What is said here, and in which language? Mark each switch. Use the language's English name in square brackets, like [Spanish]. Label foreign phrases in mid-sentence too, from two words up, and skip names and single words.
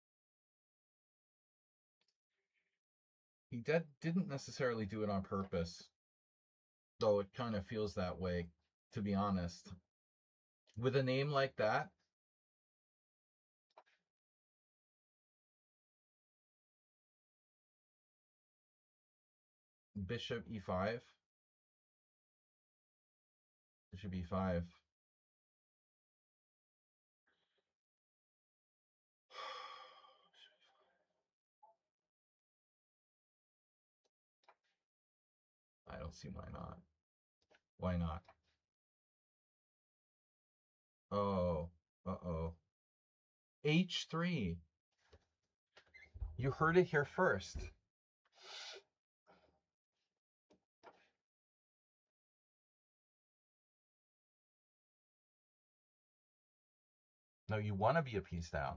[English] He didn't necessarily do it on purpose, though it kind of feels that way, to be honest. With a name like that, bishop e5, bishop e5. I don't see why not. Why not? Oh, uh-oh. h3. You heard it here first. No, you want to be a piece down.